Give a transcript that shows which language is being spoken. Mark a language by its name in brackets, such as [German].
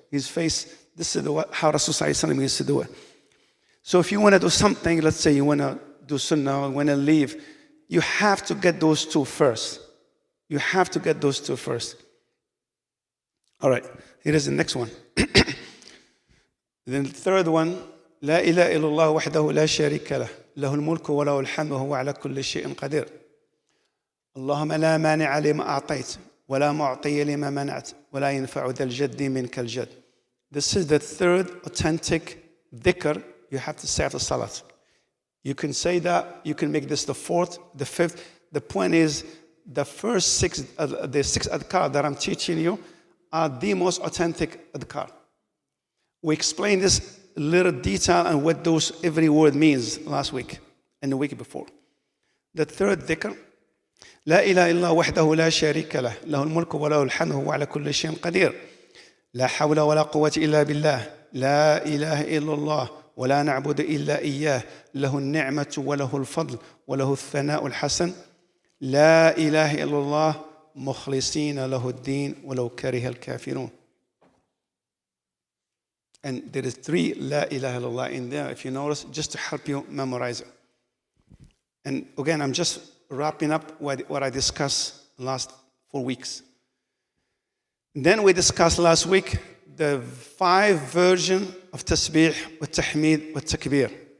[English] His face, this is how Rasulullah used to do it. So if you want to do something, let's say you want to do sunnah or want to leave, you have to get those 2 first. You have to get those 2 first. All right, here is the next one. Then the third one, [Arabic] لا إله إلا الله وحده لا شريك له له الملك وله الحمد وهو على كل شيء قدير اللهم لا مانع لما أعطيت ولا معطي لما منعت ولا ينفع ذا الجد منك الجد. [English] This is the third authentic dhikr you have to say after salat. You can say that, you can make this the 4th, the 5th. The point is, the first 6 adhkar that I'm teaching you are the most authentic adhkar. We explained this little detail and what those every word means last week and the week before. The third dhikr, [Arabic] لا إله إلا وحده لا شريك له له الملك وله الحمد وهو على كل شيء قدير لا حول ولا قوة إلا بالله لا إله إلا الله ولا نعبد إلا إياه له النعمة وله الفضل وله الثناء الحسن لا إله إلا الله مخلصين له الدين ولو كره الكافرون. [English] And there is 3 La ilaha illallah in there, if you notice, just to help you memorize it. And again, I'm just wrapping up what I discussed last 4 weeks. Then we discussed last week the 5 versions of tasbih, wa tahmeed, wa takbir.